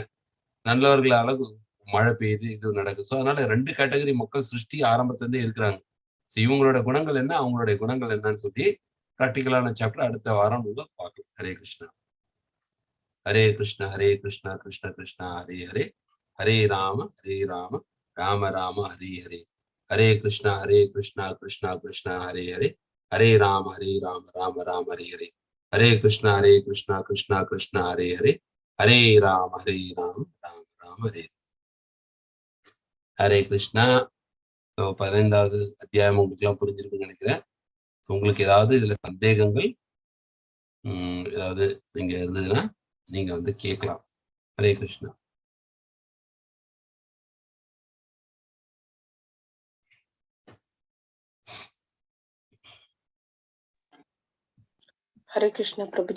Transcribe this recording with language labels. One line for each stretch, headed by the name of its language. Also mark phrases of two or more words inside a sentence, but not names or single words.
Tamil: நல்லவர்களால மழை பெய்யுது, இது நடக்குது. ஸோ அதனால 2 கேட்டகரி மக்கள் சிருஷ்டி ஆரம்பத்திலிருந்தே இருக்கிறாங்க. ஸோ இவங்களோட குணங்கள் என்ன, அவங்களுடைய குணங்கள் என்னன்னு சொல்லி ப்ராக்டிக்கலான சாப்டர் அடுத்த வாரம் பார்க்கலாம். ஹரே கிருஷ்ணா. ஹரே கிருஷ்ணா ஹரே கிருஷ்ணா கிருஷ்ண கிருஷ்ணா ஹரே ஹரே, ஹரே ராம ராம ராம ஹரே ஹரே, ஹரே கிருஷ்ணா கிருஷ்ணா கிருஷ்ணா ஹரே ஹரே, ஹரே ராம ராம ராம ஹரே ஹரே, ஹரே கிருஷ்ணா கிருஷ்ணா கிருஷ்ணா ஹரே ஹரே, ஹரே ராம ராம ராம ஹரே. ஹரே கிருஷ்ணா. 15வது அத்தியாயம் உங்களுக்கு எல்லாம் புரிஞ்சிருக்குன்னு நினைக்கிறேன். உங்களுக்கு ஏதாவது இதுல சந்தேகங்கள் ஏதாவது நீங்க இருந்ததுன்னா நீங்க வந்து கேட்கலாம். ஹரே கிருஷ்ணா. ஹரே கிருஷ்ணா பிரபுஜி.